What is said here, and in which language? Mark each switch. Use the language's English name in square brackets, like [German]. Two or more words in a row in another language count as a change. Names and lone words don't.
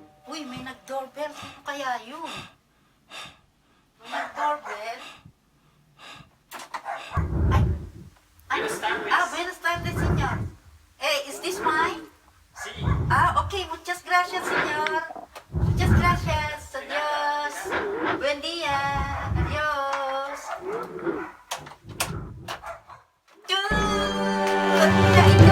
[Filipino] Uy, may nag-doorbell. Sino kaya yun? May nag-doorbell? [Spanish] Buenas tardes, señor. [English] ¿Es this mine? [Spanish] Sí. Okay. Muchas gracias, señor. Muchas gracias. Adiós. Buen día. Adiós. [Filipino] Ya ito.